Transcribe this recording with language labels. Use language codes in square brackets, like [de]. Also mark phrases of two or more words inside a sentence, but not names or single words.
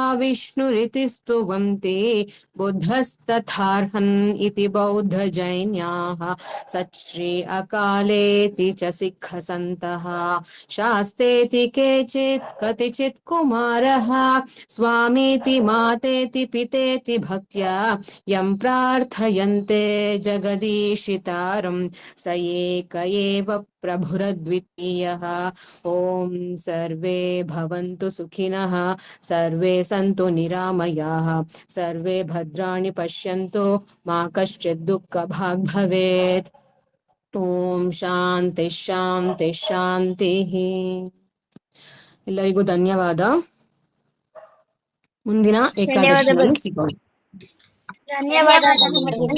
[sa] ವಿಷ್ಣುರಿತಿ ಸ್ತುವಂತಿ ಬುದ್ಧಸ್ತಥಾರ್ಹನ್ ಇತಿ ಬೌದ್ಧ ಜೈನ್ಯಾಃ ಸಚ್ ಶ್ರೀ ಅಕಾಲೇತಿ ಚ ಸಿಖ ಸಂತಃ ಶಾಸ್ತ್ರೇತಿ ಕೇಚಿತ್ ಕತಿಚಿತ್ ಕುಮಾರಃ ಸ್ವಾಮೀತಿ ಮಾತೇತಿ ಪಿತೇತಿ ಭಕ್ತ್ಯಾ ಯಂ ಪ್ರಾರ್ಥಯಂತೆ ಜಗದೀಶಿತಾರಂ ಸ ಏಕ ಏವ ಪ್ರಭುರದ್ವಿತೀಯಃ. ಓಂ ಸರ್ವೇ ಭವಂತು ಸುಖಿನಃ, ಸರ್ವೇ ಸಂತು ನಿರಾಮಯಾಃ, ಸರ್ವೇ ಭದ್ರಾಣಿ ಪಶ್ಯಂತು, ಮಾ ಕಶ್ಚಿತ್ ದುಃಖ ಭಾಗ್ ಭವೇತ್. ಓಂ ಶಾಂತಿ ಶಾಂತಿ ಶಾಂತಿ. [kn] ಎಲ್ಲರಿಗೂ ಧನ್ಯವಾದ. ಮುಂದಿನ ಏಕಾದಶಿಯಲ್ಲಿ ಸಿಗೋಣ. ಧನ್ಯವಾದ.